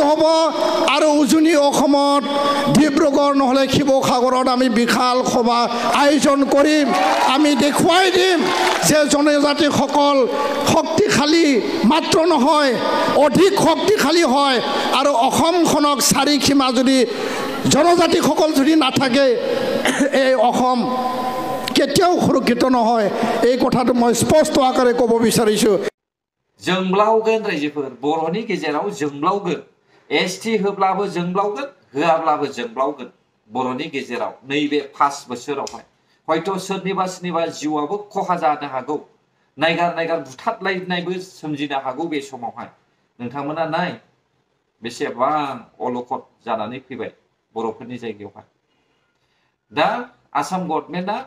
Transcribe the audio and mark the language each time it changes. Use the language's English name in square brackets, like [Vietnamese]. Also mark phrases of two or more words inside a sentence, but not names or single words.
[Assamese] হ'ব আৰু উজনি অসমত ডিব্ৰুগড় নহ'লে শিৱসাগৰত আমি বিশাল সভা আয়োজন কৰিম আমি দেখুৱাই দিম যে জনজাতিসকল শক্তিশালী মাত্ৰ নহয় অধিক শক্তিশালী হয় আৰু অসমখনক চাৰিসীমা যদি জনজাতিসকল যদি নাথাকে এই অসম কেতিয়াও সুৰক্ষিত নহয় এই কথাটো মই স্পষ্ট আকাৰে ক'ব বিচাৰিছোঁ [Bodo] जोंब्लावगोन रायजोफोर बर'नि गेजेराव जोंब्लावगोन एसटि होब्लाबो जोंब्लावगोन होआब्लाबो जोंब्लावगोन बर'नि गेजेराव नैबे 5 बोसोरावहाय हयथ' सोरनिबा जिउआबो खहा जानो हागौ नायगार बुथारलायनायबो सोमजिनो हागौ बे समावहाय नोंथांमोना नाय बेसेबां अलखद जानानै फैबाय बर'फोरनि जायगायावहाय दा आसाम गभर्नमेन्टआ